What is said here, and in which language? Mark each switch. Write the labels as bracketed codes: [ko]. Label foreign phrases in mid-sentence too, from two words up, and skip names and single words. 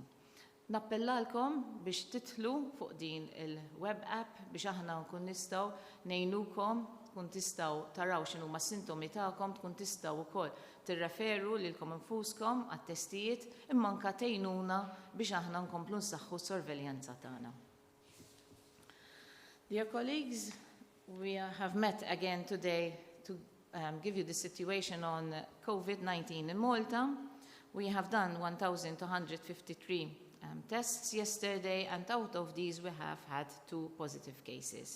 [mt] Nappellalkom biex titlu fuq din il- [en] web app [mt] biex aħna nkun nistgħu ngħinukom, tkun tistgħu taraw x'inhuma s-sintomi tagħkom, tkun tistgħu wkoll tirreferu lilkom infuskom għat-testijiet imma anke tgħinuna biex aħna nkomplu nsaħħu s-sorveljanza tagħna. [en] Dear colleagues, we have met again today to give you the situation on COVID-19 in Malta. We have done 1,253 tests yesterday, and out of these we have had 2 positive cases.